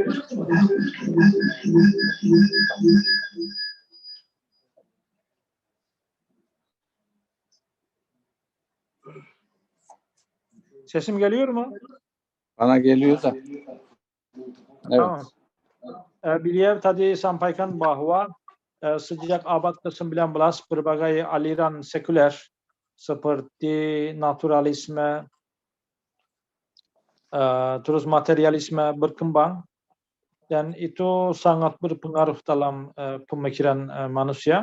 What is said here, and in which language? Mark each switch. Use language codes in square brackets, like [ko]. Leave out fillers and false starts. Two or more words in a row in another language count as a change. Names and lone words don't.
[tr] Sesim geliyor mu? Bana geliyor da. Evet. Tamam. [id] Beliau tadi sampaikan bahwa sejak abad ke-19 berbagai aliran sekuler seperti naturalisme, terus materialisme berkembang dan itu sangat berpengaruh dalam pemikiran manusia.